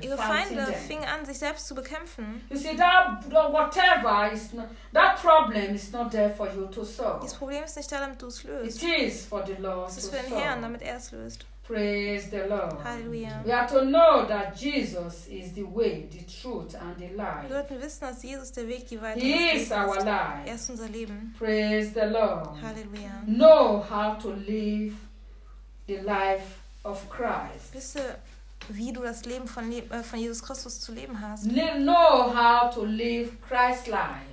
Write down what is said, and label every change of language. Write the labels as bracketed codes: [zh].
[de] Ihre Feinde fingen an, sich selbst zu bekämpfen. [en] You see, that problem is not there for you to solve. [de] Dieses Problem ist nicht da, damit du es löst. [en] It is for the Lord. [de] Es ist für den Herrn, damit er es löst. [en] Praise the Lord. Hallelujah. We have to know that Jesus is the way, the truth, and the life. [de] Wir sollten wissen, dass Jesus der Weg, die Wahrheit [en] ist. He is our life. [de] Er ist unser Leben. [en] Praise the Lord. Hallelujah. Know how to live the life of Christ. [de] Wisse, wie du das Leben von Jesus Christus zu leben hast. [en] Know how to live Christ's life.